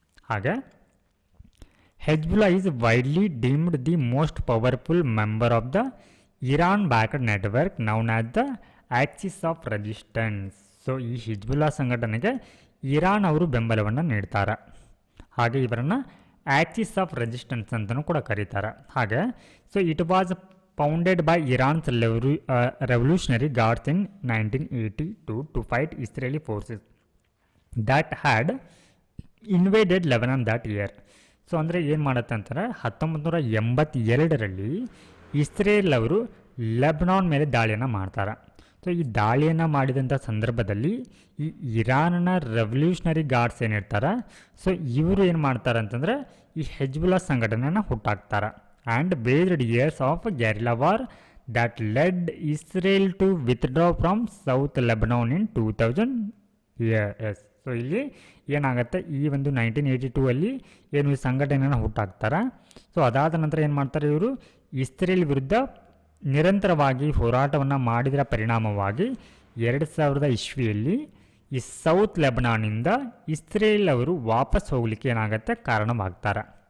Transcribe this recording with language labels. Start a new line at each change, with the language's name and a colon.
English: ಹಾಗೆ Hezbollah is widely deemed the most powerful member of the Iran backed network known as the axis of resistance.
Kannada: So ಈ Hezbollah ಸಂಘಟನೆಗೆ Iran ಅವರು ಬೆಂಬಲವನ್ನು ನೀಡ್ತಾರೆ. ಹಾಗೆ ಇವರನ್ನು ಆಕ್ಸಿಸ್ ಆಫ್ ರೆಸಿಸ್ಟೆನ್ಸ್ ಅಂತಲೂ ಕೂಡ ಕರೀತಾರೆ.
English: ಹಾಗೆ so it was founded by Iran's revolutionary guards in 1982 to fight Israeli forces that had invaded Lebanon that year.
Kannada: So ಅಂದರೆ ಏನು ಮಾಡುತ್ತೆ ಅಂತಾರೆ, 1982ರಲ್ಲಿ ಇಸ್ರೇಲ್ ಅವರು ಲೆಬನಾನ್ ಮೇಲೆ ದಾಳಿಯನ್ನು ಮಾಡ್ತಾರೆ. ಸೊ ಈ ದಾಳಿಯನ್ನು ಮಾಡಿದಂಥ ಸಂದರ್ಭದಲ್ಲಿ ಈ ಇರಾನ್ನ ರೆವಲ್ಯೂಷನರಿ ಗಾರ್ಡ್ಸ್ ಏನಿರ್ತಾರೆ, ಸೊ ಇವರು ಏನು ಮಾಡ್ತಾರೆ ಅಂತಂದರೆ ಈ ಹೆಜ್ಬುಲ್ಲಾ ಸಂಘಟನೆಯನ್ನು ಹುಟ್ಟಾಕ್ತಾರೆ.
English: and waged years of guerrilla war that led Israel to withdraw from South Lebanon in 2000 years.
Kannada: So ಇಲ್ಲಿ ಏನಾಗುತ್ತೆ, ಈ ಒಂದು 1982 ಏನು ಈ ಸಂಘಟನೆಯನ್ನು ಹುಟ್ಟಾಕ್ತಾರೆ. ಸೊ ಅದಾದ ನಂತರ ಏನು ಮಾಡ್ತಾರೆ, ಇವರು ಇಸ್ರೇಲ್ ವಿರುದ್ಧ ನಿರಂತರವಾಗಿ ಹೋರಾಟವನ್ನು ಮಾಡಿದರ ಪರಿಣಾಮವಾಗಿ 2000 ಈ ಸೌತ್ ಲೆಬನಾನಿಂದ ಇಸ್ರೇಲ್ ಅವರು ವಾಪಸ್ ಹೋಗಲಿಕ್ಕೆ ಏನಾಗುತ್ತೆ ಕಾರಣವಾಗ್ತಾರೆ.